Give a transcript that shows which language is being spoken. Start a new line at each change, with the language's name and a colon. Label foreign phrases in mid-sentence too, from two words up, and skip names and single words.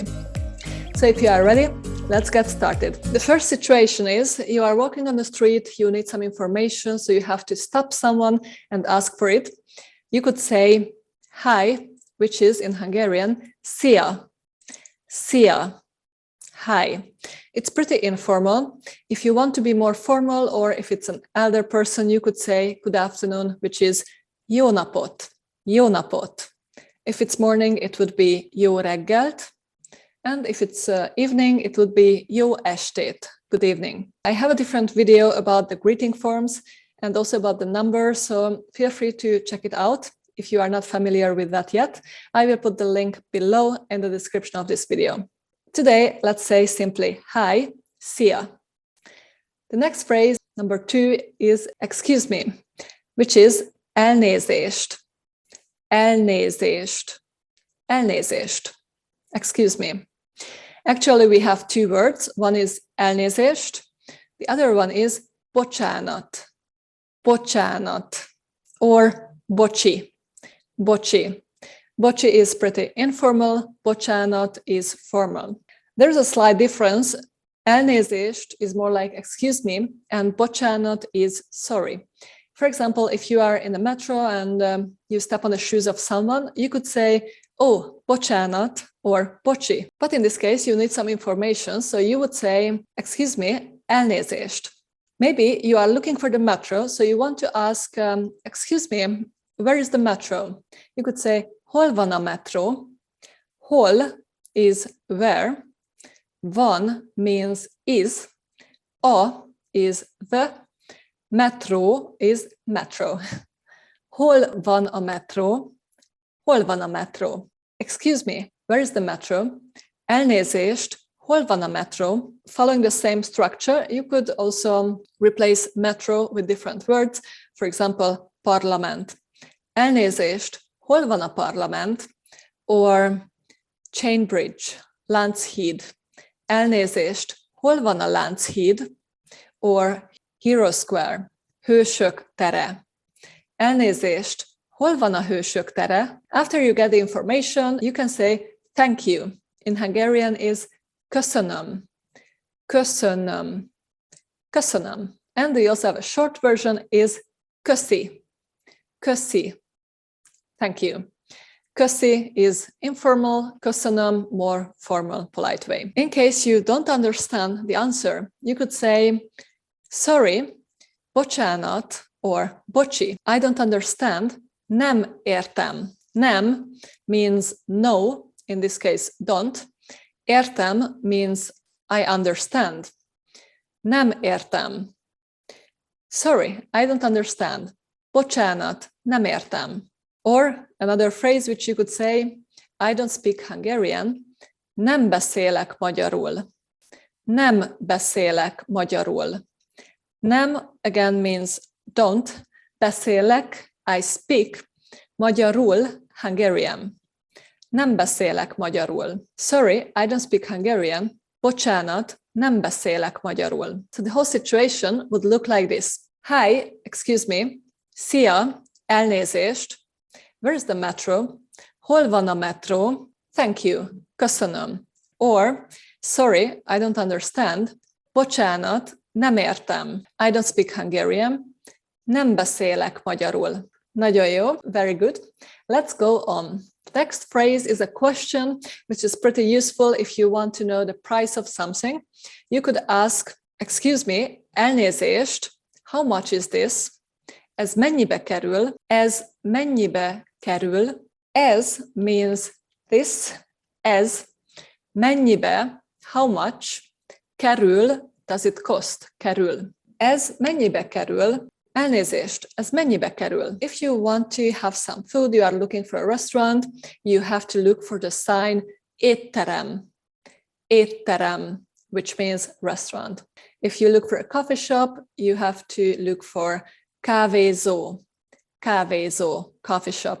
English: So if you are ready, let's get started. The first situation is you are walking on the street, you need some information, so you have to stop someone and ask for it. You could say hi, which is in Hungarian,
Hungarian: szia, szia,
English: hi. It's pretty informal. If you want to be more formal, or if it's an elder person, you could say good afternoon, which is
Hungarian: jó napot, jó napot.
English: If it's morning, it would be
Hungarian: jó reggelt.
English: And if it's evening, it would be
Hungarian: jó estét,
English: good evening. I have a different video about the greeting forms and also about the numbers, so feel free to check it out if you are not familiar with that yet. I will put the link below in the description of this video. Today, let's say simply hi, szia. The next phrase, number 2, is excuse me, which is
Hungarian: elnézést, elnézést, elnézést.
English: Excuse me. Actually, we have two words. One is elnézést. The other one is
Hungarian: bocsánat, bocsánat,
English: or
Hungarian: bocsi, bocsi.
English: Bocsi is pretty informal, bocsánat is formal. There's a slight difference. Elnézést is more like excuse me, and bocsánat is sorry. For example, if you are in the metro and you step on the shoes of someone, you could say, oh, bocsánat, or bocsi. But in this case, you need some information, so you would say, excuse me, elnézést. Maybe you are looking for the metro, so you want to ask, excuse me, where is the metro? You could say,
Hungarian: hol van a metro? Hol
English: is where. Van means is. A is the. Metro is metro.
Hungarian: Hol van a metro? Hol van a metro?
English: Excuse me, where is the metro?
Hungarian: Elnézést, hol van a metro?
English: Following the same structure, you could also replace metro with different words. For example,
Hungarian: parlament. Elnézést, hol van a parlament?
English: Or chain bridge,
Hungarian: Lánchíd. Elnézést, hol van a Lánchíd?
English: Or Hero Square,
Hungarian: Hősök tere. Elnézést, hol van a Hősök tere?
English: After you get the information, you can say thank you. In Hungarian is
Hungarian: köszönöm, köszönöm, köszönöm.
English: And we also have a short version is
Hungarian: köszi, köszi.
English: Thank you. Köszi is informal, köszönöm more formal, polite way. In case you don't understand the answer, you could say sorry, bocsánat, or bocsi. I don't understand.
Hungarian: Nem értem.
English: Nem means no, in this case don't. Értem means I understand.
Hungarian: Nem értem.
English: Sorry, I don't understand.
Hungarian: Bocsánat, nem értem.
English: Or another phrase which you could say, I don't speak Hungarian.
Hungarian: Nem beszélek magyarul. Nem beszélek magyarul.
English: Nem again means don't. Beszélek, I speak. Magyarul, Hungarian.
Hungarian: Nem beszélek magyarul.
English: Sorry, I don't speak Hungarian.
Hungarian: Bocsánat, nem beszélek magyarul.
English: So the whole situation would look like this. Hi, excuse me.
Hungarian: Szia, elnézést.
English: Where is the metro?
Hungarian: Hol van a metro?
English: Thank you, köszönöm. Or, sorry, I don't understand.
Hungarian: Bocsánat, nem értem.
English: I don't speak Hungarian.
Hungarian: Nem beszélek magyarul.
English: Nagyon jó. Very good. Let's go on. The next phrase is a question, which is pretty useful if you want to know the price of something. You could ask, excuse me, elnézést, how much is this?
Hungarian: Ez mennyibe kerül? Ez mennyibe kerül?
English: Ez means this.
Hungarian: Ez mennyibe,
English: how much? Kerül, does it cost?
Hungarian: Kerül. Ez mennyibe kerül? Elnézést, ez mennyibe kerül?
English: If you want to have some food, you are looking for a restaurant, you have to look for the sign
Hungarian: étterem, étterem,
English: which means restaurant. If you look for a coffee shop, you have to look for
Hungarian: kávézó, kávézó,
English: coffee shop.